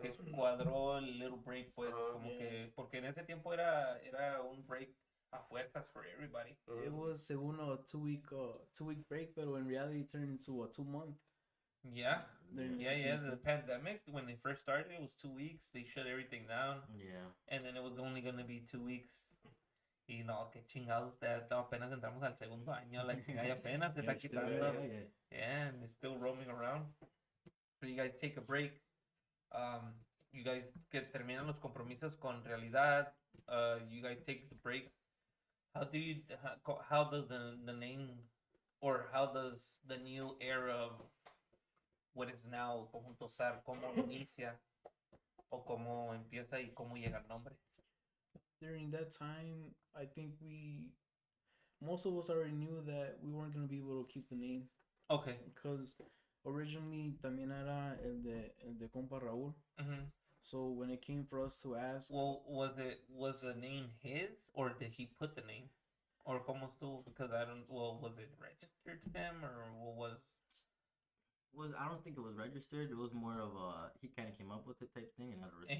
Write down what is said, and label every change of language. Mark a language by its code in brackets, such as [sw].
[es] que cuadró el [en] little break, [es] pues, Ajá. como [en] Yeah. [es] que, porque en ese tiempo era un break A fuerzas [en] for everybody. It was según a 2-week break, but in reality it turned into a 2-month. Yeah. Then- Yeah. The pandemic, when it first started, it was 2 weeks. They shut everything down. Yeah. And then it was only going to be 2 weeks. [es] Y no, qué chingados. Apenas entramos al segundo año. La chingada apenas se está [en] Yeah, still, [es] quitando. [en] yeah. Yeah, and it's still roaming around. So you guys take a break. You guys [es] terminan los compromisos con realidad. [en] You guys take the break. How does the name, or how does the new era of what is now Conjunto Zar, [es] cómo inicia o cómo empieza y cómo llega el nombre? [en] During that time, I think most of us already knew that we weren't going to be able to keep the name. Okay. Because originally [es] también era el de compa Raúl. Mm-hmm. [en] So when it came for us to ask, Well, was the name his, or did he put the name? Or [es] cómo estuvo? [en] Because was it registered to him, or what was? I don't think it was registered. It was more of he kind of came up with it type thing, and out of respect.